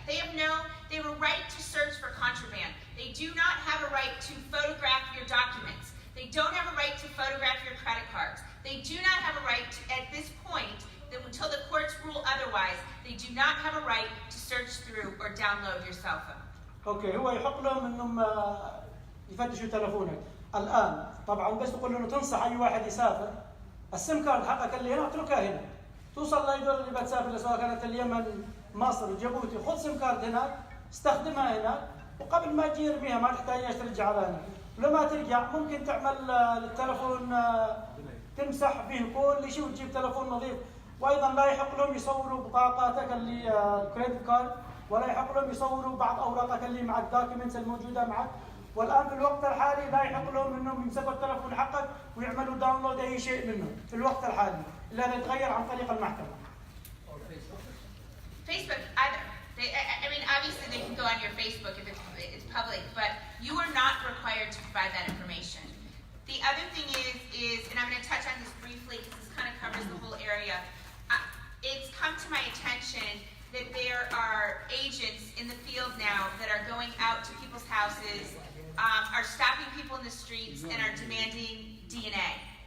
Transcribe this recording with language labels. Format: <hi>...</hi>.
<en>They have a right to search for contraband. They do not have a right to photograph your documents. They don't have a right to photograph your credit cards. They do not have a right to, at this point, that until the courts rule otherwise, they do not have a right to search through or download your cell phone.</en> <ar>اوكي، هو يحق لهم انهم يفتشوا تلفونك. الان طبعا بس تقول له تنصح اي واحد يسافر، السم كارد حقك اللي هنا اتركها هنا. توصل للدول اللي بتسافر سواء كانت اليمن، مصر، جيبوتي، خذ سم كارد هناك، استخدمها هناك، وقبل ما تجي ارميها، ما تحتاج ترجع على هنا. ولما ترجع ممكن تعمل التلفون تمسح به كل شيء وتجيب تلفون نظيف. وايضا لا يحق لهم يصوروا بطاقاتك اللي كريدت كارد، ولا يحق لهم يصوروا بعض اوراقك اللي معك، دوكيومنتس الموجوده معك. والان في الوقت الحالي لا يحق لهم انهم يمسكوا التلفون حقك ويعملوا داونلود اي شيء منه في الوقت الحالي، الا يتغير عن طريق المحكمه.</ar> <en>Facebook, either. I mean, obviously they can go on your Facebook if it's public, but you are not required to provide that information. The other thing is, and I'm going to touch on this briefly because this kind of covers the whole area. It's come to my attention that there are agents in the field now that are going out to people's houses, are stopping people in the streets, and are demanding DNA.</en>